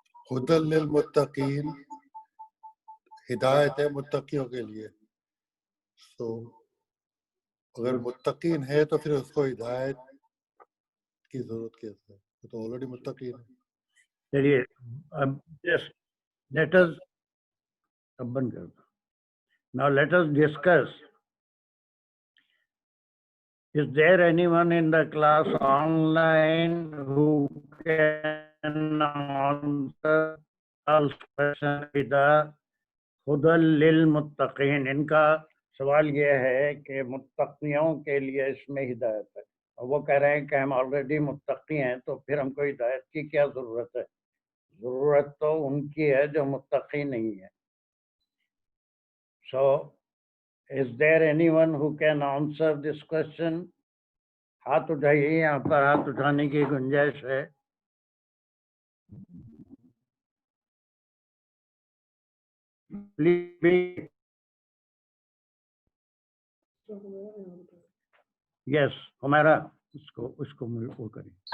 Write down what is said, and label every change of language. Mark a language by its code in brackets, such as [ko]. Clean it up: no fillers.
[ur] ہدی للمتقین ہدایت ہے متقیوں کے لیے. تو اگر متقین ہے تو پھر اس کو ہدایت کی ضرورت کیسے ہے؟ تو آلریڈی متقین ہے. چلیے اب [en] let us [ur] اب بند کر دو. [en] Now let us discuss. Is there anyone in the class online who can answer all questions with the [ur] ہدی للمتقین؟ ان کا سوال یہ ہے کہ متقیوں کے لیے اس میں ہدایت ہے اور وہ کہہ رہے ہیں کہ ہم آلریڈی متقی ہیں تو پھر ہم کو ہدایت کی کیا ضرورت ہے. ضرورت تو ان کی ہے جو متقی نہیں ہے. [en] So is there anyone who can answer this question? [ur] ہاتھ اٹھائیے, یہاں پر ہاتھ اٹھانے کی گنجائش ہے. [en] Please. [ur] Yes, ہمارا اس کو وہ کریں.